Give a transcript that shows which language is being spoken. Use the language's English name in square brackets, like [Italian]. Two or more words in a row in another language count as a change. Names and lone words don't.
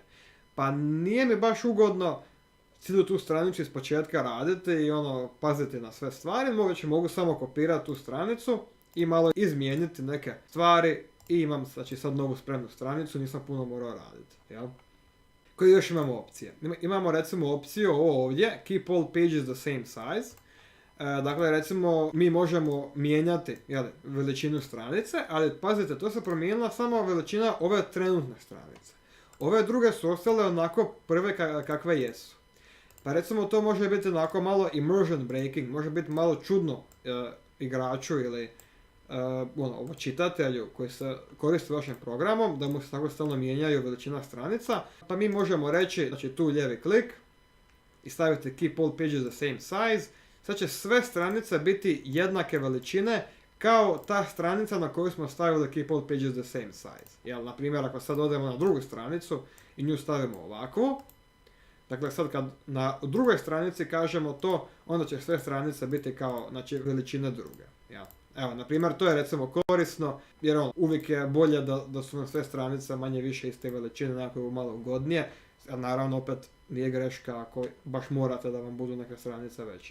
[Croatian] Pa nije mi baš ugodno cijelu tu stranicu iz početka raditi i paziti na sve stvari, mogu samo kopirati tu stranicu i malo izmijeniti neke stvari i imam znači sad novu spremnu stranicu, nisam puno morao raditi. Jel? Koje još imamo opcije? Imamo recimo opciju ovo ovdje, [English] keep all pages the same size. [Croatian] Dakle, recimo, mi možemo mijenjati veličinu stranice, ali pazite, to se promijenila samo veličina ove trenutne stranice. Ove druge su ostale onako prve kakve jesu. Pa recimo to može biti onako malo [English] immersion breaking, [Croatian] može biti malo čudno igraču ili čitatelju koji se koristi vašim programom, da mu se tako stalno mijenjaju veličina stranica. Pa mi možemo reći, znači tu lijevi klik i staviti [English] keep all pages the same size. [Croatian] Sad će sve stranice biti jednake veličine kao ta stranica na koju smo stavili [English] keep all pages the same size. [Croatian] Jel, na primjer, ako sad odemo na drugu stranicu i nju stavimo ovako, dakle sad kad na drugoj stranici kažemo to, onda će sve stranice biti kao znači, veličine druge. Jel. Evo, na primjer, to je recimo korisno, jer uvijek je bolje da su sve stranice manje više iste veličine, nekako malo ugodnije, a naravno opet nije greška ako baš morate da vam budu neke stranice veće.